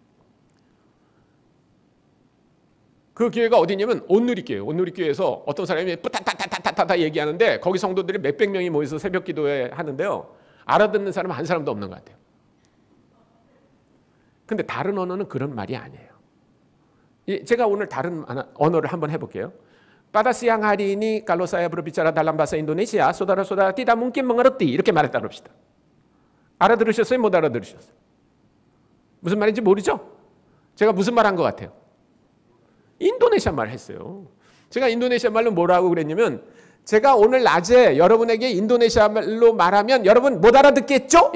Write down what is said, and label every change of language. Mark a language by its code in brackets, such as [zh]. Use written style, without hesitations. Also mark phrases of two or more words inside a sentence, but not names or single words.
[ko] 그 교회가 어디냐면 온누리교회예요. 온누리교회에서 어떤 사람이 뿌타타타타타타 얘기하는데 거기 성도들이 몇백 명이 모여서 새벽 기도회 하는데요. 알아듣는 사람은 한 사람도 없는 것 같아요. 근데 다른 언어는 그런 말이 아니에요. 제가 오늘 다른 언어를 한번 해볼게요. [id] Pada siang hari ini kalau saya berbicara dalam bahasa Indonesia, saudara-saudara tidak mungkin mengerti. [ko] 이렇게 말했다 그럽시다. 알아들으셨어요? 못 알아들으셨어요? 무슨 말인지 모르죠? 제가 무슨 말 한 것 같아요? 인도네시아 말 했어요. 제가 인도네시아 말로 뭐라고 그랬냐면 제가 오늘 낮에 여러분에게 인도네시아 말로 말하면 여러분 못 알아듣겠죠?